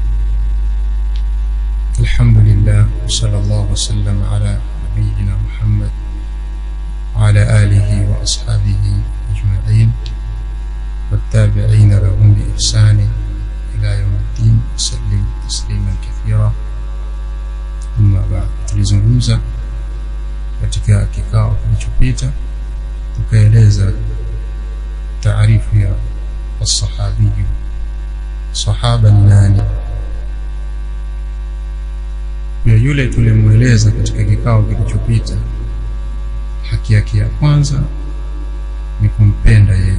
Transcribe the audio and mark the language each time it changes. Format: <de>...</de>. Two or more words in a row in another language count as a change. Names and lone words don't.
<ar>الحمد لله وصلى الله وسلم على نبينا محمد وعلى آله وأصحابه أجمعين والتابعين لهم بإحسان إلى يوم الدين وسلم تسليما كثيرا. أما بعد,</ar> <sw>tulizungumza katika kikao kilichopita tukaeleza taarifu ya as-sahabi. Sahaba ni nani? Yule tulimueleza katika kikao kilichopita, haki yake ya kwanza ni kumpenda yeye.</sw>